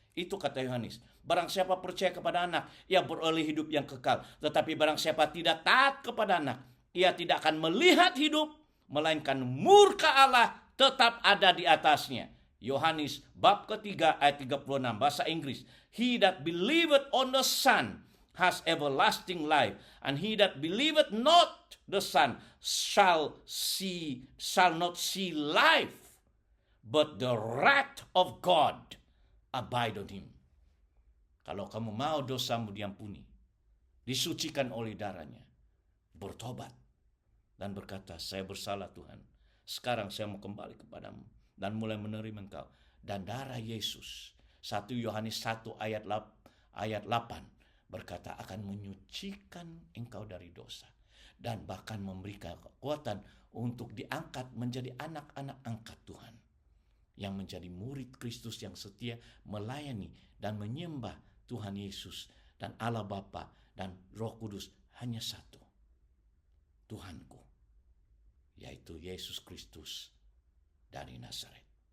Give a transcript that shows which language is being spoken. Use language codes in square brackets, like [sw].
[id] Itu kata Yohanes. Barang siapa percaya kepada anak, ia beroleh hidup yang kekal. Tetapi barang siapa tidak taat kepada anak, ia tidak akan melihat hidup, melainkan murka Allah tetap ada di atasnya. Yohanes bab ketiga ayat 36, bahasa Inggris. [en] He that believeth on the Son has everlasting life, and he that believeth not the Son shall not see life, but the wrath of God abide on him. [id] Kalau kamu mau dosamu diampuni, disucikan oleh darahnya, bertobat dan berkata, saya bersalah Tuhan, sekarang saya mau kembali kepadamu dan mulai menerima engkau. Dan darah Yesus, 1 Yohanes 1 ayat 8 berkata akan menyucikan engkau dari dosa dan bahkan memberikan kekuatan untuk diangkat menjadi anak-anak angkat Tuhan, yang menjadi murid Kristus yang setia melayani dan menyembah Tuhan Yesus dan Allah Bapa dan Roh Kudus hanya satu, Tuhanku, yaitu Yesus Kristus dari Nazaret.